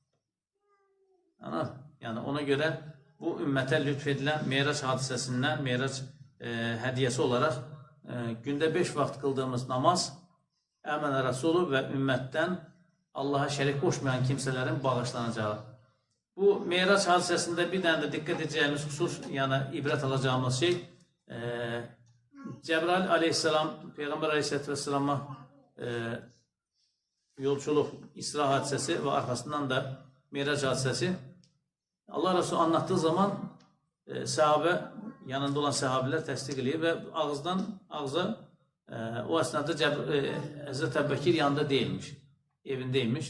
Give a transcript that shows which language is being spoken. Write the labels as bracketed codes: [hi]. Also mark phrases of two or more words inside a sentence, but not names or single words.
[az] Yəni, ona görə bu ümmətə lütf edilən Meyrac hadisəsindən, Meyrac hədiyyəsi olaraq gündə 5 vaxt qıldığımız namaz Əmənə Rasulü və ümmətdən Allaha şərik qoşmayan kimsələrin bağışlanacağı. [tr] Bu Meyrac hadisesinde bir tane de dikkat edeceğimiz husus, yani ibret alacağımız şey, Cebrail aleyhisselam, Peygamber aleyhisselatü vesselam'a yolculuk, İsra hadisesi ve arkasından da Meyrac hadisesi, Allah Resulü anlattığı zaman sahabe, yanında olan sahabeler təsdiq ediyor ve ağızdan ağza o esnada Hazreti Ebubekir yanında değilmiş, evindeymiş.